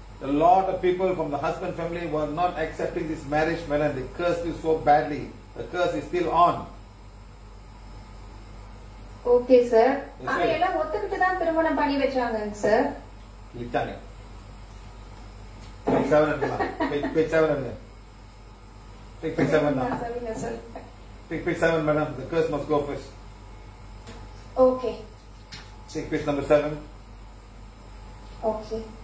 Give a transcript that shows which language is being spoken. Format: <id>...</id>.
<en>A lot of people from the husband family were not accepting this marriage, madam. They cursed you so badly. The curse is still on. Okay, sir.</en> <ta>ஆனா எல்லாம் ஒத்துக்கிட்டு தான் திருமணம் பண்ணி வச்சாங்க sir. கிளிச்சாங்க. Page 7 எடுக்கலாம்.</ta> <en>Page 7</en> <ta>எடுங்க.</ta> <en>Page 7 now. Page 7, madam. The curse must go first. Okay. Take page number 7. Okay.</en>